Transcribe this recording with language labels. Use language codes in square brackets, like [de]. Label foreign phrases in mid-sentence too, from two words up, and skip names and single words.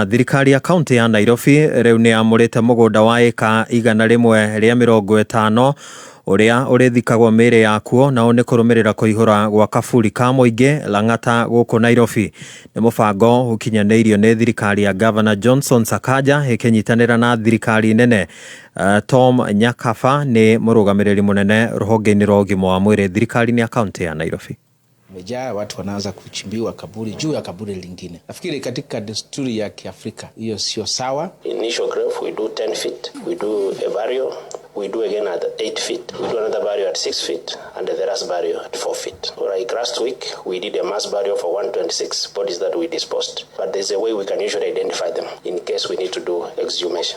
[ki] Thirikari ya kaunti ya Nairobi riu ni amurite mugunda wa eka 150 uria urithikagwo mire yakuo na one kurumirira kuihura gwa kaburi ka muingi Lang'ata guku Nairobi. Ni mubango ukinyanirio ni thirikari ya Governor Johnson Sakaja ikinyitanira na thirikari nene. Tom Nyakaba ni murugamiriri munene ruhonge-ini rwa ugima wa mwiri thirikari ya kaunti ya Nairobi. [sw] Mejaa watu wanaanza kuchimbiwa kaburi juu ya kaburi lingine. Nafikiri katika desturi ya Kiafrika hiyo sio sawa. [en] Initial grave we do 10 feet, we do a burial, we do again at 8 feet, we do another burial at 6 feet, and the last burial at 4 feet. Like last week, we did a mass burial for 126 bodies that we disposed. But there's a way we can usually identify them in case we need to do exhumation.